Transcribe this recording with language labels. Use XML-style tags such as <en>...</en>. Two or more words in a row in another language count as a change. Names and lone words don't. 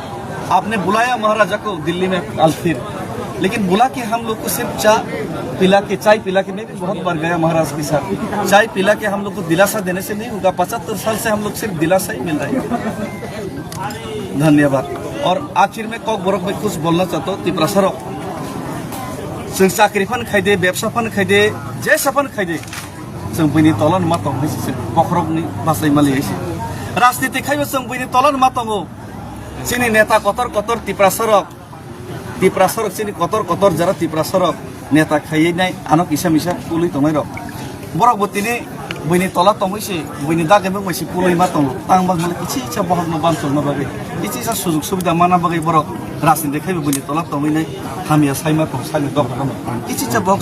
<hi>आपने बुलाया महाराजा को दिल्ली में कल फिर, लेकिन बुला के हम लोग को सिर्फ चाय पिला के मैं भी बहुत बार गया महाराज के साथ, चाय पिला के हम लोग को दिलासा देने से नहीं होगा। 75 साल से हम लोग सिर्फ दिलासा ही मिल रहा है। धन्यवाद। और आखिर में कौक बोरक में कुछ बोलना चाहता हूँ।</hi> <trp>तिपरासा जों साख्रिफान खायदे, बेबसाफान खायदे, जेसाफान खायदे, जों बैनि तलन मा दं होनोसै बखरकनि बासाय मालियैसै राजनीति खायबो जों बैनि तलन मा दङ जोंनि नेता कतर तिपरासा जोंनि कतर जरा तिपरासा नेता खायनाय आनक इसा मिसा पुलै दंनाय रक बरकबो तिनि बैनि तला दंहैसै बैनि दागैबो मैसै पुलै मा दङ आं माने इसे इसा बहरनो बानसनो बागै इसे इसा सुजुग सुबिदा माना बागै बरक राजनीति खायबो बैनि तला दंहैनाय हामिया सायमा दं सायनो दं इसे इसा बहक</trp>